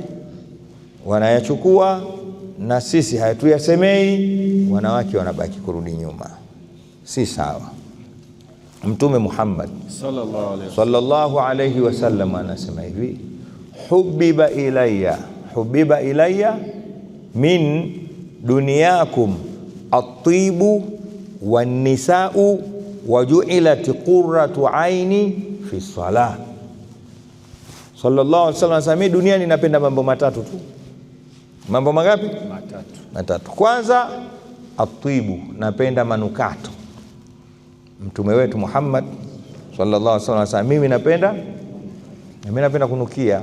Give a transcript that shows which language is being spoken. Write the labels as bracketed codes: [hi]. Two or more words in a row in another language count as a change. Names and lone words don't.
[sw] Wanayachukua, na sisi hatuyasemei, wanawake wanabaki kurudi nyuma. Si sawa. Mtume Muhammad [ar] صلى الله عليه وسلم [sw] anasema hivi, [ar] حبب إلي من دنياكم الطيب والنساء وجعلت قرة عين في الصلاة. صلى الله عليه وسلم [sw] anasema duniani napenda mambo matatu tu. Mambo mangapi? Matatu. Kwanza at-tibu, napenda manukato. Mtume wetu Muhammad [ar] صلى الله عليه وسلم [sw] anasema mimi napenda kunukia.